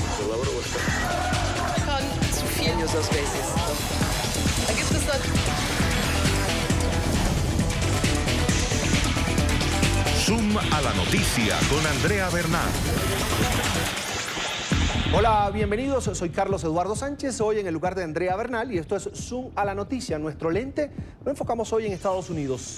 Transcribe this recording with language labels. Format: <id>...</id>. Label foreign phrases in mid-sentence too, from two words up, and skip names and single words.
<de>Schon zu viel</de> <en>User Spaces.</en> <de>Da gibt es dann...</de> <es>Zoom a la noticia con Andrea Bernal. Hola, bienvenidos. Soy Carlos Eduardo Sánchez, hoy en el lugar de Andrea Bernal y esto es Zoom a la noticia. Nuestro lente lo enfocamos hoy en Estados Unidos.</es>